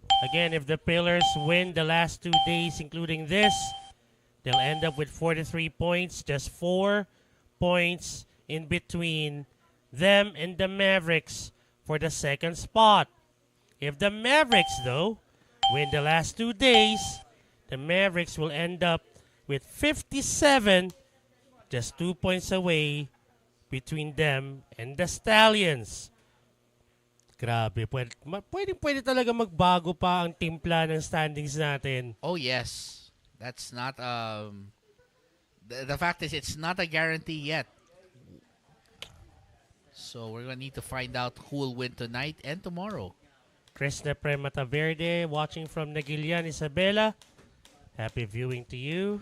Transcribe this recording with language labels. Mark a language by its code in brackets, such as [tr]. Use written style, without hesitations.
[en] Again, if the Pillars win the last 2 days, including this, they'll end up with 43 points, just 4 points in between them and the Mavericks for the second spot. If the Mavericks, though, win the last 2 days, the Mavericks will end up with 57, just 2 points away between them and the Stallions. [tl] Grabe, pwede talaga magbago pa ang timpla ng standings natin. [en] Oh, yes. That's not, the fact is, it's not a guarantee yet. So, we're going to need to find out who will win tonight and tomorrow. Krishna Premata Verde, watching from Nagilian, Isabela. Happy viewing to you.